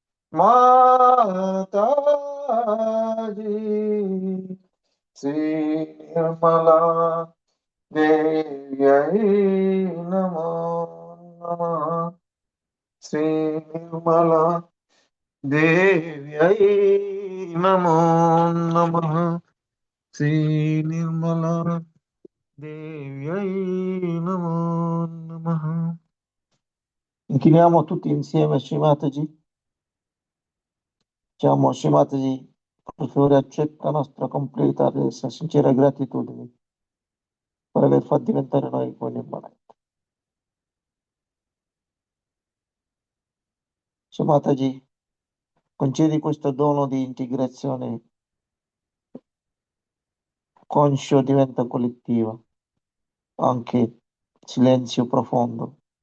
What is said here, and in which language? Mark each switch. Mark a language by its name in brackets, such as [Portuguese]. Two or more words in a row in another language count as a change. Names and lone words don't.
[Sanskrit] माता जी, श्री निर्मला देव्यै नमो नमः। श्री निर्मला देव्यै नमो नमः। श्री निर्मला देव्यै नमो नमः. [Italian] Inchiniamo tutti insieme a Shimataji. Diciamo, Shimataji, per favore accetta la nostra completa e sincera gratitudine per aver fatto diventare noi buoni e valenti. Shimataji, concedi questo dono di integrazione conscio diventa collettiva, anche silenzio profondo.